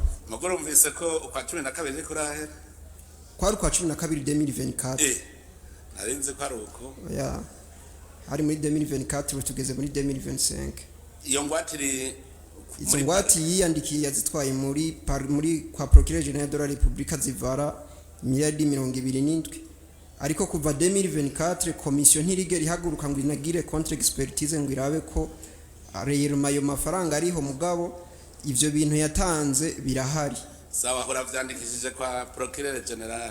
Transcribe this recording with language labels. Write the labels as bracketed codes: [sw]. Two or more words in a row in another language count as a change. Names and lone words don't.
[rn] mugoro mvise ko ukwa 12 ni kurahera kwari kwa 12 2024 narinze ko aruko ya hari muri 2024 tugeze muri 2025 iyo ngwatiri izo ngwati yiyandikiye yazitwaye muri kwa [fr] procureur general de la République [rn] zivara miliyari 27 ariko kuva 2024 commission ntirigera ihaguruka ngo inagire [fr] contre expertise [rn] ngo irabe ko rero mayo mafaranga ariho mugabo ivyo bintu yatanze birahari sawa hora vyandikishije kwa [fr] procureur general